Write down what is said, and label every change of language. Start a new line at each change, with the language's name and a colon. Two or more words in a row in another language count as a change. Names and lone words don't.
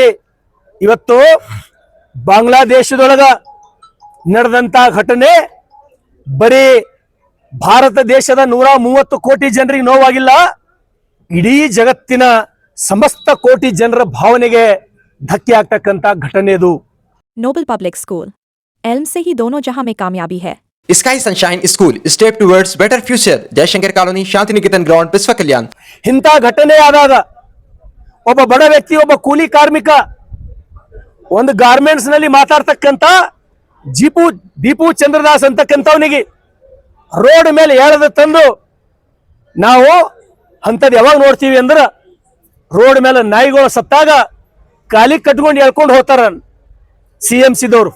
Kannada: ಇವತ್ತು ಬಾಂಗ್ಲಾದೇಶದೊಳಗ ನಡೆದಂತ ಘಟನೆ ಬರೀ ಭಾರತ ದೇಶದ 130 ಕೋಟಿ ಜನರಿಗೆ ನೋವಾಗಿಲ್ಲ, ಇಡೀ ಜಗತ್ತಿನ ಸಮಸ್ತ ಕೋಟಿ ಜನರ ಭಾವನೆಗೆ ಧಕ್ಕೆ ಆಗ್ತಕ್ಕಂಥ ಘಟನೆ ಇದು.
Urdu: नोबल पब्लिक स्कूल علم سے ہی دونوں جہاں میں کامیابی ہے.
English: Sky Sunshine School step towards better future. जयशंकर कॉलोनी, शांति निकेतन ग्राउंड, बिस्वा कल्याण.
Kannada: ಇಂಥ ಘಟನೆ ಆದಾಗ ಒಬ್ಬ ಬಡ ವ್ಯಕ್ತಿ, ಒಬ್ಬ ಕೂಲಿ ಕಾರ್ಮಿಕ ಒಂದು ಗಾರ್ಮೆಂಟ್ಸ್ ನಲ್ಲಿ ಮಾತಾಡ್ತಕ್ಕಂಥ ದೀಪು ಚಂದ್ರದಾಸ್ ಅಂತಕ್ಕಂಥವನಿಗೆ ರೋಡ್ ಮೇಲೆ ಎಳೆದ ತಂದು ನಾವು ಅಂಥದ್ದು ಯಾವಾಗ ನೋಡ್ತೀವಿ ಅಂದ್ರೆ ರೋಡ್ ಮೇಲೆ ನಾಯಿಗಳು ಸತ್ತಾಗ ಕಾಲಿ ಕಟ್ಕೊಂಡು ಎಳ್ಕೊಂಡು ಹೋಗ್ತಾರ CMCದವರು.